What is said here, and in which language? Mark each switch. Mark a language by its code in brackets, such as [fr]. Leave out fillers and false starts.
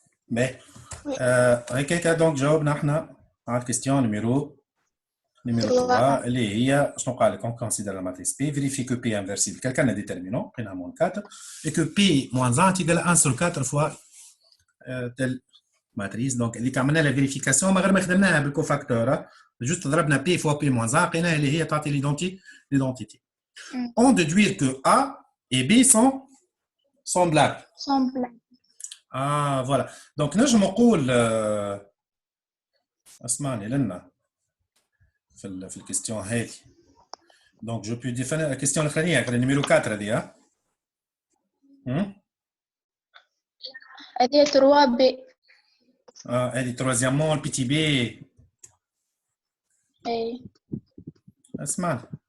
[fr] Mais, quelqu'un donc [ar] جاوب نحن على [fr] question numéro 3 [ar] اللي هي شنو قال لك [fr] on considère la matrice P, vérifie que P est inversible, quelqu'un est déterminant, on a moins 4, et que P moins 1 est égal à 1 sur 4 fois telle matrice. [ar] Donc, اللي عملنا la vérification ما غير ما خدمناها بالكوفاكتور, juste ضربنا P fois P moins 1 لقيناها اللي هي تعطي l'identité. [fr] On déduit que A et B sont semblables. Ah, voilà. Donc, nous, je me dis, [ar] اسمعني لنا في الكيستيون هذه. [fr] Donc, je peux définir la question الأخرانية, le numéro 4 هذه, ها؟ [ar] هذه 3B. [fr] هذه troisièmement le petit B. [ar] اي. اسمعني.